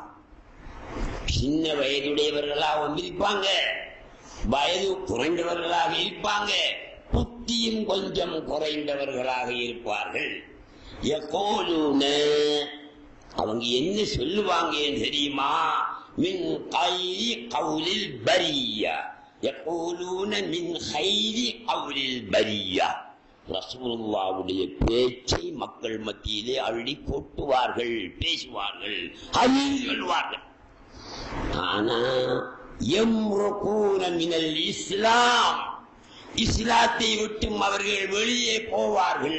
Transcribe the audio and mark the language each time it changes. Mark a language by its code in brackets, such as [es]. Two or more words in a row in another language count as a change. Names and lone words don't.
[ta] சின்ன வயதுடையவர்களாகவும் இருப்பாங்க, வயது குறைந்தவர்களாக இருப்பாங்க, புத்தியும் கொஞ்சம் குறைந்தவர்களாக இருப்பார்கள். அவங்க என்ன சொல்லுவாங்க தெரியுமா? [ar] من خير قول البرية يقولون من خير قول البرية. [ta] ரசூலுல்லாஹ்வுடைய பேச்சை மக்கள் மத்தியிலே அள்ளி கொட்டுவார்கள், பேசுவார்கள், அதில் சொல்வார்கள். ஆனா [ar] يمرقون من الإسلام, [ta] இஸ்லாத்தை விட்டும் அவர்கள் வெளியே போவார்கள்.